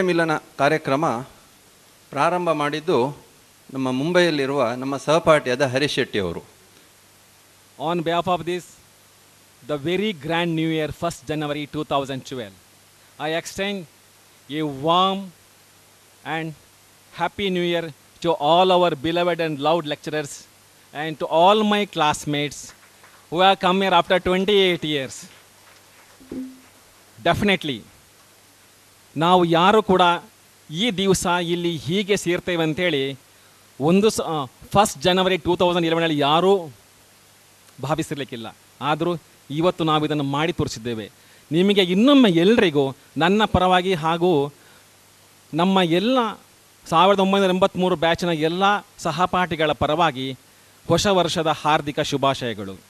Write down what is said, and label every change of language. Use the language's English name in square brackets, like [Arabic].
[Kannada] ಮಿಲನ ಕಾರ್ಯಕ್ರಮ ಪ್ರಾರಂಭ ಮಾಡಿದ್ದು ನಮ್ಮ ಮುಂಬೈಯಲ್ಲಿರುವ ನಮ್ಮ ಸಹಪಾಠಿಯಾದ ಹರೀಶ್ ಶೆಟ್ಟಿ ಅವರು. [English] On behalf of this, the very grand New Year, 1st January 2012, I extend a warm and happy New Year to all our beloved and loved lecturers and to all my classmates who have come here after 28 years. [Kannada] Definitely, ನಾವು ಯಾರು ಕೂಡ ಈ ದಿವಸ ಇಲ್ಲಿ ಹೀಗೆ ಸೇರ್ತೇವೆ ಅಂಥೇಳಿ ಒಂದು 1st January 2011 ಯಾರೂ ಭಾವಿಸಿರಲಿಕ್ಕಿಲ್ಲ. ಆದರೂ ಇವತ್ತು ನಾವು ಇದನ್ನು ಮಾಡಿ ತೋರಿಸಿದ್ದೇವೆ. ನಿಮಗೆ ಇನ್ನೊಮ್ಮೆ ಎಲ್ಲರಿಗೂ ನನ್ನ ಪರವಾಗಿ ಹಾಗೂ ನಮ್ಮ ಎಲ್ಲ 1983 ಬ್ಯಾಚಿನ ಎಲ್ಲ ಸಹಪಾಠಿಗಳ ಪರವಾಗಿ ಹೊಸ ವರ್ಷದ ಹಾರ್ದಿಕ ಶುಭಾಶಯಗಳು.